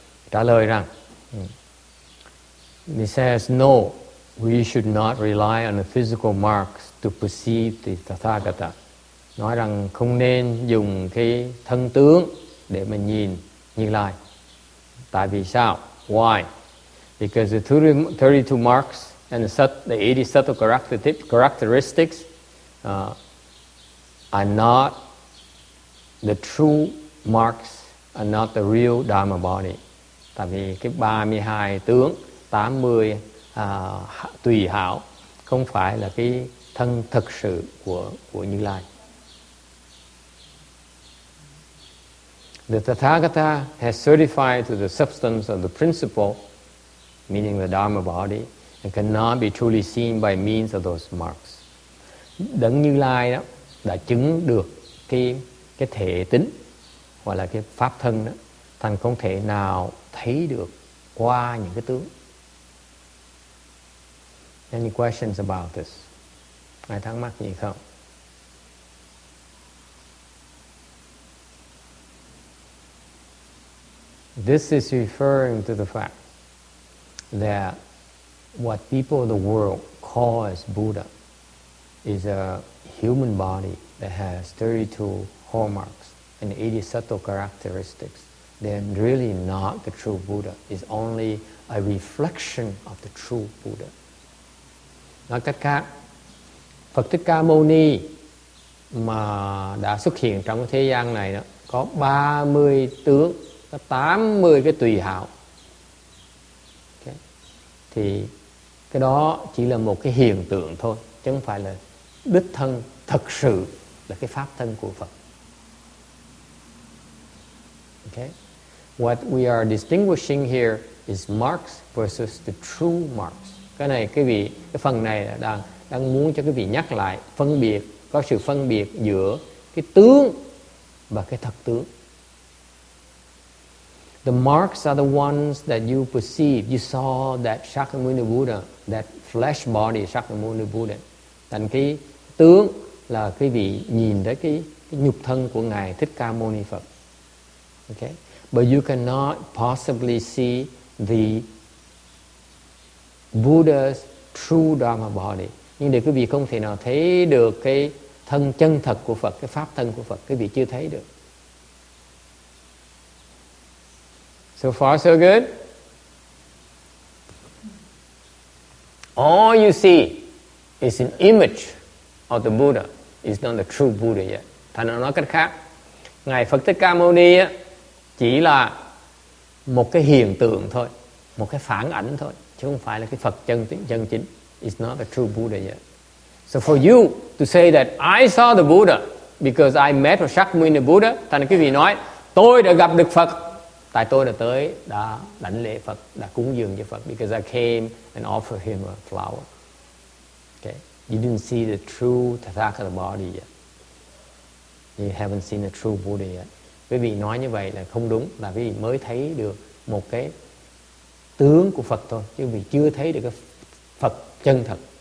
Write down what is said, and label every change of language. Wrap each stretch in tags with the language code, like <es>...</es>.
<vi>Trả lời rằng,</vi> <en>he says no, we should not rely on the physical marks to perceive the Tathagata.</en> <vi>Nói rằng không nên dùng cái thân tướng để mà nhìn Như Lai. Tại vì sao?</vi> <en>Why? Because the 32 marks and the 80 subtle characteristics are not the true marks, are not the real Dharma body.</en> <vi>Tại vì cái 32 tướng, 80 tùy hảo không phải là cái thân thực sự của Như Lai.</vi> <en>The Tathagata has certified to the substance of the principle, meaning the Dharma body, and cannot be truly seen by means of those marks.</en> <vi>Đấng Như Lai đó đã chứng được cái thể tính hoặc là cái pháp thân đó, thành không thể nào thấy được qua những cái tướng.</vi> <en>Any questions about this?</en> <vi>Ai thắc mắc gì không?</vi> <en>This is referring to the fact that what people of the world call as Buddha is a human body that has 32 hallmarks and 80 subtle characteristics. Then really not the true Buddha. It's only a reflection of the true Buddha.</en> <vi>Nói cách khác, Phật Thích Ca Mâu Ni mà đã xuất hiện trong cái thế gian này đó, có 30 tướng, có 80 cái tùy hảo. Okay. Thì cái đó chỉ là một cái hiện tượng thôi, chứ không phải là đích thân thật sự là cái pháp thân của Phật.</vi> <en>Okay. What we are distinguishing here is marks versus the true marks.</en> <vi>Cái này cái phần này đang muốn cho quý vị nhắc lại, phân biệt, có sự phân biệt giữa cái tướng và cái thật tướng.</vi> <en>The marks are the ones that you perceive. You saw that Shakyamuni Buddha, that flesh body Shakyamuni Buddha.</en> <vi>Thành cái tướng là quý vị nhìn thấy cái nhục thân của Ngài Thích Ca Mâu Ni Phật.</vi> <en>Okay? But you cannot possibly see the Buddha's true Dharma body.</en> <vi>Nhưng để quý vị không thể nào thấy được cái thân chân thật của Phật, cái pháp thân của Phật, quý vị chưa thấy được.</vi> <en>So far so good? All you see is an image of the Buddha. It's not the true Buddha yet.</en> <vi>Thành ra nói cách khác, Ngài Phật Thích Ca Mâu Ni chỉ là một cái hiện tượng thôi, một cái phản ảnh thôi, chứ không phải là cái Phật chân chính.</vi> <en>It's not the true Buddha yet. So for you to say that I saw the Buddha because I met with Shakyamuni Buddha,</en> <vi>thành quý vị nói tôi đã gặp được Phật, tại tôi đã tới, đã đảnh lễ Phật, đã cúng dường cho Phật,</vi> <en>because I came and offered him a flower. Okay, you didn't see the true Tathagata body yet. You haven't seen the true Buddha yet.</en> <vi>Quý vị nói như vậy là không đúng, là quý vị mới thấy được một cái tướng của Phật thôi, chứ quý vị chưa thấy được cái Phật chân thật.</vi>